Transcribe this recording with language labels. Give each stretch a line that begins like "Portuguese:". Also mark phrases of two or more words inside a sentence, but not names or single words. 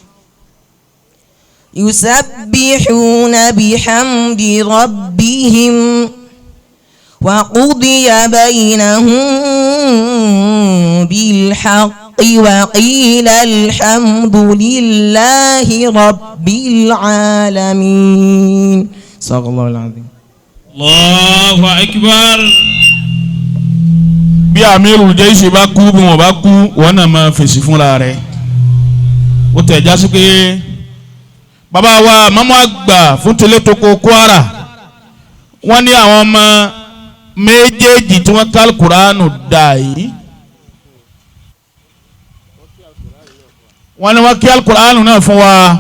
Arabic: يسبحون بحمد ربهم وقضي بينهم بالحق وقيل الحمد لله رب العالمين. صدق الله العظيم. الله أكبر.
Yoruba: bí
Arabic: أمير الجيش
Yoruba: bá kú bí wọ́n bá kú wọ́n náà máa fèsì fúnra rẹ̀. ó tẹ̀ já sí pé bàbá wa mọ́mọ́ àgbà fún Tẹ̀létókò Kwara wọ́n ní àwọn ọmọ méjèèjì tí wọ́n kál Kùránù dà yìí wọ́n ní wọ́n kí Al-Kùránù náà fún wa.